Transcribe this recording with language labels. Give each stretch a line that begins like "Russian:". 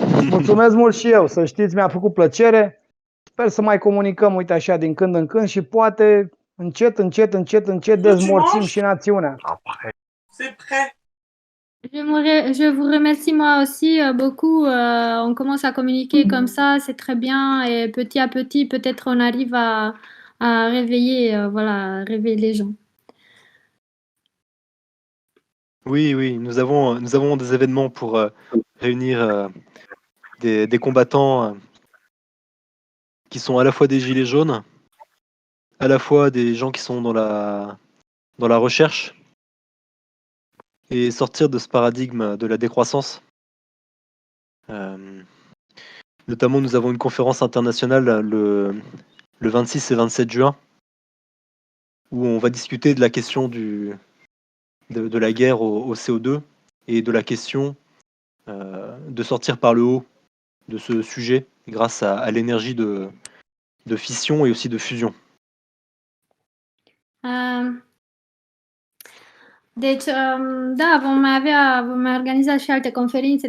Romanian: Mulțumesc mult și eu, să știți, mi-a făcut plăcere. Sper să mai comunicăm, uite așa, din când în când și poate încet dezmorțim și națiunea.
French: C'est prêt. Je vous remercie moi aussi beaucoup. On commence à communiquer comme ça, c'est très bien. Et petit à petit, peut-être on arrive à réveiller, réveiller les gens. Oui, nous avons des événements pour réunir des combattants qui sont à la fois des gilets jaunes, à la fois des gens qui sont dans la recherche, et sortir de ce paradigme de la décroissance. Notamment, nous avons une conférence internationale le 26 et 27 juin, où on va discuter de la question de la guerre au CO2 et de la question de sortir par le haut de ce sujet grâce à l'énergie de fission et aussi de fusion.
Romanian: Deci, da, vom mai organiza și alte conferințe.